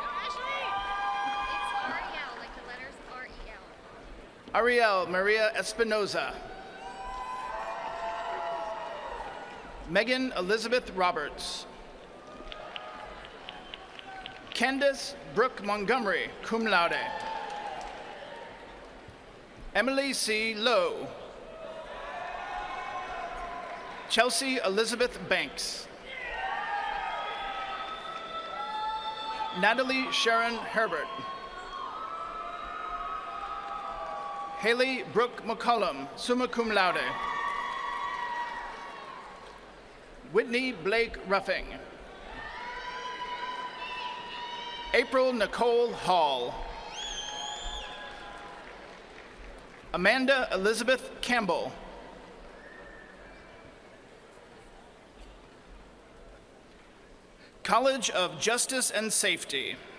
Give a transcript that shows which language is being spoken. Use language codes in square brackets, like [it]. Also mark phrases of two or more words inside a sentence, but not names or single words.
[en] Ariel Maria Espinoza. Megan Elizabeth Roberts. Candace Brooke Montgomery, [la] cum laude. [en] Emily C. Lowe. Chelsea Elizabeth Banks. Natalie Sharon Herbert. Haley Brooke McCullum, [la] summa cum laude. [en] Whitney Blake Ruffing. April Nicole Hall. Amanda Elizabeth Campbell. College of Justice and Safety.